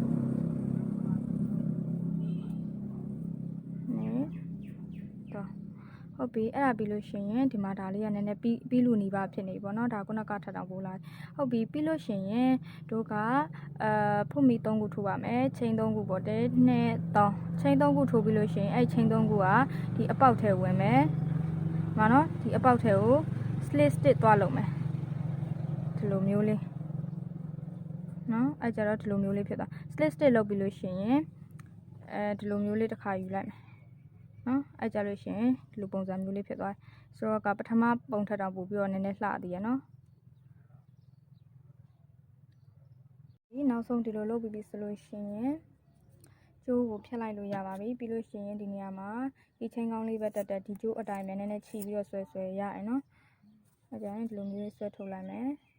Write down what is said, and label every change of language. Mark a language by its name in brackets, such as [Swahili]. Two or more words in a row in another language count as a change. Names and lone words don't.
[Burmese] နဟုတ်ပြီအဲ့ဒါပြီးလို့ရှိရင်ဒီမှာဒါလေးကနည်းနည်းပြီးလို့နေပါဖြစ်နေပေါ့နော်ဒါခုနကထပ်တောင်ပို့လာဟုတ်ပြီပြီးလို့ရှိ ရင်တို့ကဖုတ်မီ3ခုထိုးပါမယ်ချိန်3ခုပေါ့1 2 3ချိန်3ခုထိုးပြီးလို့ရှိရင်အဲ့ချိန်3ခုကဒီအပေါက်ထဲဝင်မယ်မှာနော်ဒီအပေါက်ထဲကို [English] slit stitch [Burmese] သွားလုပ်မယ်ဒီလိုမျိုးလေးနော်အဲ့ကြတော့ဒီလိုမျိုးလေးဖြစ်သွား [English] slit stitch [Burmese] လုပ်ပြီးလို့ရှိရင်ဒီလိုမျိုးလေးတစ်ခါယူလိုက်မယ်နော်အဲ့ကြလို့ရှိရင်ဒီလိုပုံစံမျိုးလေးဖြစ်သွားဆိုတော့ကပထမပုံထက်တော့ပို့ပြီးတော့နည်းနည်းလှသေးရနော် ဒီနောက်ဆုံးဒီလိုလုပ်ပြီးဆိုလို့ရှိရင်ကျိုးကိုဖြတ်လိုက်လို့ရပါပြီပြီးလို့ရှိရင်ဒီနေရာမှာဒီချင်းကောင်းလေးပဲတက်ဒီကျိုးအတိုင်းပဲနည်းနည်းချီပြီးတော့ဆွဲရရင်နော်အဲ့ကြရင်ဒီလိုမျိုးဆွဲထုတ်လိုက်မယ်